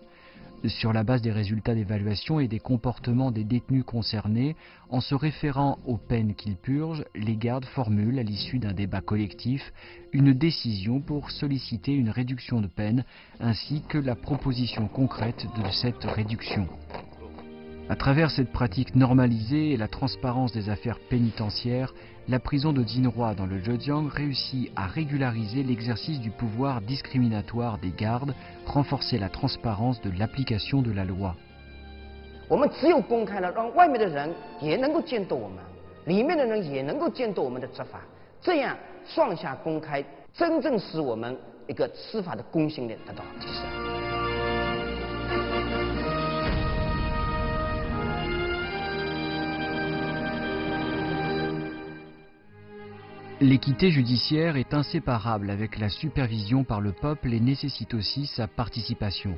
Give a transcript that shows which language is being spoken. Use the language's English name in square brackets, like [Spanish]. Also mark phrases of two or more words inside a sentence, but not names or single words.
[French] Sur la base des résultats d'évaluation et des comportements des détenus concernés, en se référant aux peines qu'ils purgent, les gardes formulent, à l'issue d'un débat collectif, une décision pour solliciter une réduction de peine, ainsi que la proposition concrète de cette réduction. À travers cette pratique normalisée et la transparence des affaires pénitentiaires, la prison de Dzinhua dans le Zhejiang réussit à régulariser l'exercice du pouvoir discriminatoire des gardes, renforcer la transparence de l'application de la loi. [Chinese] 我们只有公开了，让外面的人也能够监督我们，里面的人也能够监督我们的执法，这样双向公开，真正使我们一个司法的公信力得到提升。 [French] L'équité judiciaire est inséparable avec la supervision par le peuple et nécessite aussi sa participation.